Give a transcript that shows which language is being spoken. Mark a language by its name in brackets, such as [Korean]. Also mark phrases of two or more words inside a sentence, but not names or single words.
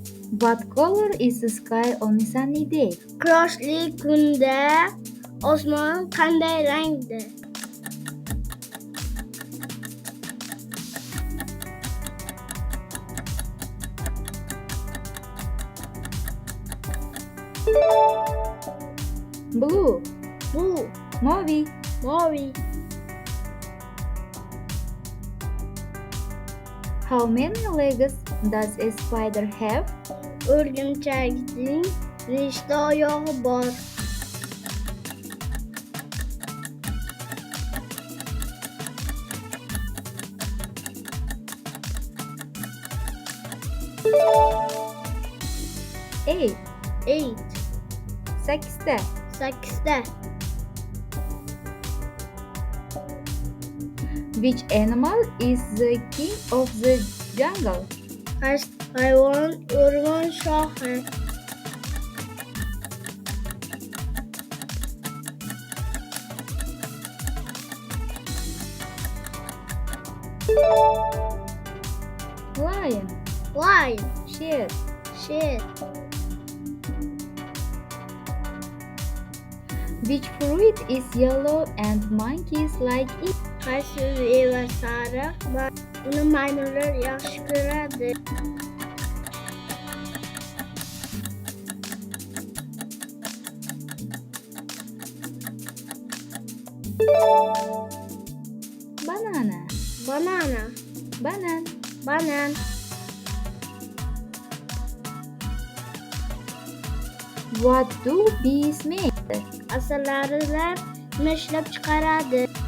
[English] What color is the sky on a sunny day? [Uzbek] Quyoshli kunda osmon qanday rangda? [English] Blue. [Uzbek] Bu [Turkish] Mavi. mavi. [English] How many legs does a spider have? [Uzbek] O'rgimchakning nechta oyog'i bor? [English] Eight. 8. [Uzbek] Sakkizta. 8. [English] Which animal is the king of the jungle? [Uzbek] Hayvon o'rmon shohi. [English] Lion. Lion. [Uzbek] Sher. Sher. [English] Which fruit is yellow and monkeys like it? [Uzbek] Qaysi meva sariq va uni maymunlar yaxshi ko'radi? [English] Banana. Banana. [Uzbek] Banan. Banan. [English] What do bees make? [Uzbek] Asalarilar nima ishlab chiqaradi?